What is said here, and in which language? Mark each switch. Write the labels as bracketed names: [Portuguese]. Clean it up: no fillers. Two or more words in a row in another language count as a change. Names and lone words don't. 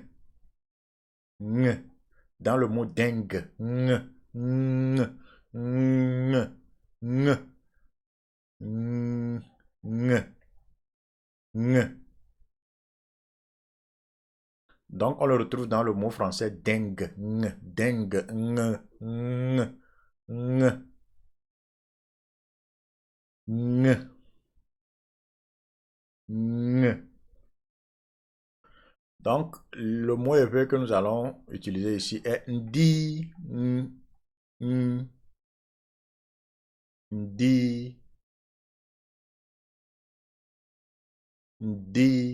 [French] Ng. Dans le mot dingue. Ng. Ng. Ng. Ng. Ng. Ng. Ng. Donc, on le retrouve dans le mot français dingue. Ng. Dingue. Ng. Ng. Ng. Ng. Ng. Donc, le mot éveil que nous allons utiliser ici est ndi. Ndi. Ndi.